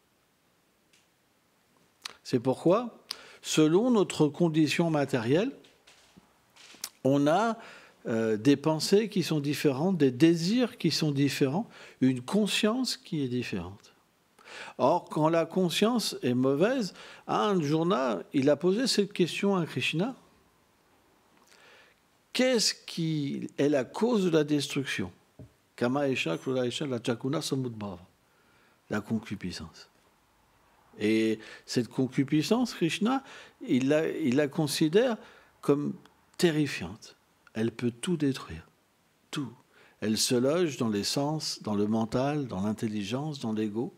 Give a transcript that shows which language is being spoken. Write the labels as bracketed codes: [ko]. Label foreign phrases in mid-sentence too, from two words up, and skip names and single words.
[fr] C'est pourquoi, selon notre condition matérielle, on a des pensées qui sont différentes, des désirs qui sont différents, une conscience qui est différente. Or, quand la conscience est mauvaise, Arjuna, il a posé cette question à Krishna. Qu'est-ce qui est la cause de la destruction? [sa] Kama esha, krura esha, la chakuna samudbhava. [fr] La concupiscence. Et cette concupiscence, Krishna, il la considère comme terrifiante. Elle peut tout détruire. Tout. Elle se loge dans les sens, dans le mental, dans l'intelligence, dans l'ego.